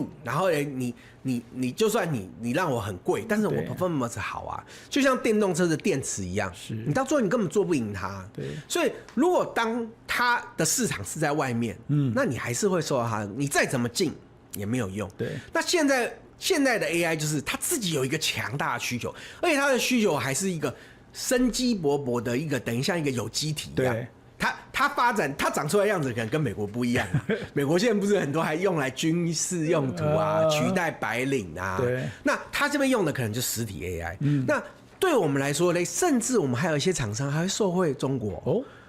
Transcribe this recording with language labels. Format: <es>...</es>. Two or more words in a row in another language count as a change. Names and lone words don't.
<zh>然後你就算你讓我很貴，但是我 performance 好啊，就像電動車的電池一樣。你到最後你根本做不贏它。對。所以如果當它的市場是在外面，那你還是會受到它。你再怎麼進也沒有用。對。那現在的 AI 就是它自己有一個強大的需求，而且它的需求還是一個生機勃勃的一個，等於像一個有機體一樣。對。它發展，它長出來的樣子可能跟美國不一樣。美國現在不是很多還用來軍事用途啊，取代白領啊。對。那它這邊用的可能就實體 AI。那對我們來說呢，甚至我們還有一些廠商還會受惠中國。</zh>